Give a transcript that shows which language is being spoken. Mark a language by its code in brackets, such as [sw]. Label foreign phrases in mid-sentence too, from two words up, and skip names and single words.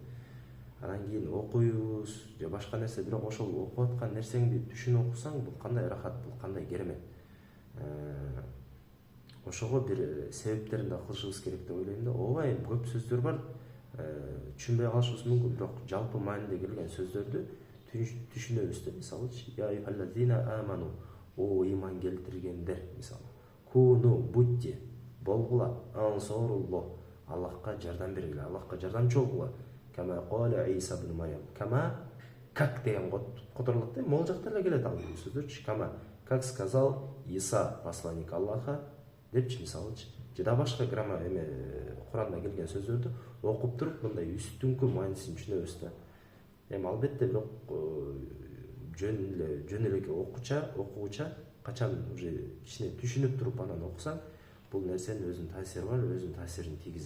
[ky] Анан кийин окуйбуз же башка нерсе, бирок ошол окуп аткан нерсеңди түшүнүп окусаң, бул кандай рахат, бул кандай керемет. Ошого бир себептерин да кылышыбыз керек деп ойлойм да. Ооба, көп сөздөр бар, түшүнбөй калышыбыз мүмкүн, бирок жалпы мааниде келген сөздөрдү түшүнөбүз да. Мисалы, [ar] يا أيها الذين آمنوا, [ky] о иман келтиргендер, мисалы. куну будьте, болгула, ансорулло, Аллахка жардам бергиле, Аллахка жардамчы болгула. [ar] كما قال عيسى ابن مريم. [ky] Кама как деген которулат да, могул жактан эле келет ал сөздөрчү. [ru] Кама как сказал Иса, посланник Аллаха, [ky] депчи мисалычы. Жада башка грамма Куранда келген сөздөрдү окуп туруп мындай үстүңкү мааниsin түшүнөбүз да. Албетте бирок жөн эле окууча качан уже кичине түшүнүп туруп анан окусаң, бул нерсенин өзүнүн таасири бар, өзүнүн таасирин тийгизет.